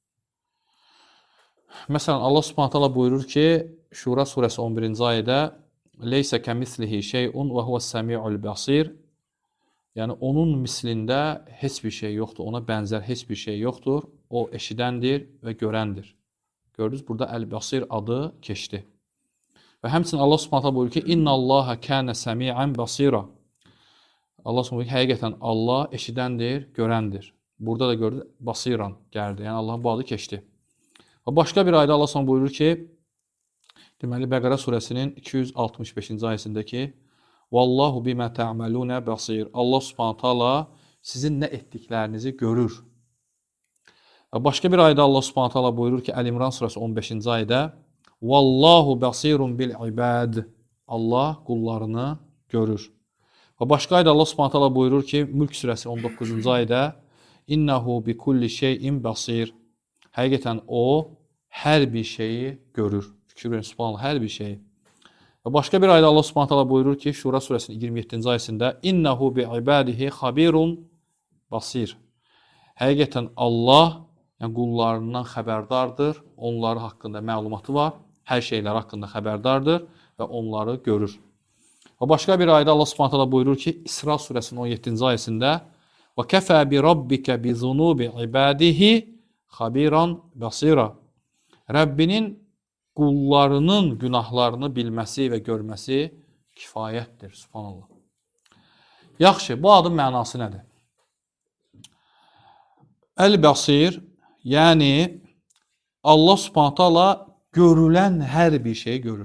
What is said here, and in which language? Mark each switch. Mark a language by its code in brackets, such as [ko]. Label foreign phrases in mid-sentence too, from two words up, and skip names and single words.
[az] Məsələn, Allah [ar] سبحانه تعالى [az] buyurur ki, Şura surəsi 11-ci ayədə [ar] "ليس كمثله شيء وهو السميع البصير." [az] Yəni onun mislində heç bir şey yoxdur, ona bənzər heç bir şey yoxdur. O eşidəndir və görəndir. Gördünüz, burada Əl-Basir adı keçdi. Və həmçinin Allah [ar] سبحانه تعالى [az] buyurur ki, [ar] "إن الله كان سميعا بصيرا." [az] Allah [ar] سبحانه تعالى [az] həqiqətən Allah eşidəndir, görəndir. Burada da gördünüz, basiran gəldi. Yəni Allahın bu adı keçdi. Və başqa bir ayda Allah Subhanahu buyurur ki, deməli Bəqərə surəsinin 265-ci ayəsində ki, [ar] "والله بما تعملون بصير." [az] Allah [ar] سبحانه تعالى [az] sizin nə etdiklərinizi görür. Və başqa bir ayda Allah [ar] سبحانه تعالى [az] buyurur ki, Əl-İmran surəsi 15-ci ayədə, [ar] "والله بصير بالعباد." [az] Allah qullarını görür. Və başqa ayda Allah [ar] سبحانه تعالى [az] buyurur ki, Mülk surəsi 19-cu ayədə, [ar] "إنه بكل شيء بصير." [az] Həqiqətən o hər bir şeyi görür. Fikir verin, subhanallah, hər bir şeyi. Və başqa bir ayda Allah [ar] سبحانه تعالى [az] buyurur ki, Şura surəsinin 27-ci ayəsində, [ar] "إنه بعباده خبير بصير." [az] Həqiqətən Allah, yəni qullarından xəbərdardır, onları haqqında məlumatı var, hər şeylər haqqında xəbərdardır və onları görür. Və başqa bir ayda Allah [ar] سبحانه تعالى [az] buyurur ki, İsra surəsinin 17-ci ayəsində, [ar] "وكفى بربك بذنوب عباده خبيرا بصيرا." [az] Rəbbinin qullarının günahlarını bilməsi və görməsi kifayətdir. Subhanallah. Yaxşı, bu adın mənası nədir? Əl-Basir, yəni Allah [ar] سبحانه تعالى [az] görülən hər bir şeyi görür.